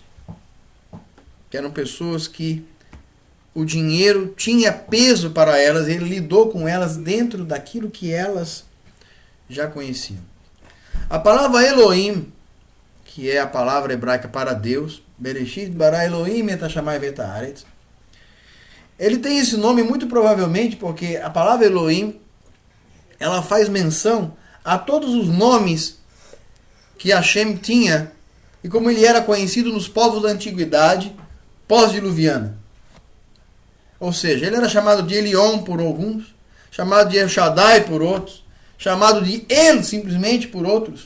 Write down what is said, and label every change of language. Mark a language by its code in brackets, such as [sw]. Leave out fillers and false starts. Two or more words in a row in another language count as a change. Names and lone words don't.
[pt] Que eram pessoas que o dinheiro tinha peso para elas, ele lidou com elas dentro daquilo que elas já conheciam. A palavra Elohim, que é a palavra hebraica para Deus, [he] בראשית ברא אלהים את השמים ואת הארץ, [pt] ele tem esse nome muito provavelmente porque a palavra Elohim, ela faz menção a todos os nomes que Hashem tinha e como ele era conhecido nos povos da antiguidade, pós-diluviana. Ou seja, ele era chamado de Elion por alguns, chamado de El Shaddai por outros, chamado de El simplesmente por outros.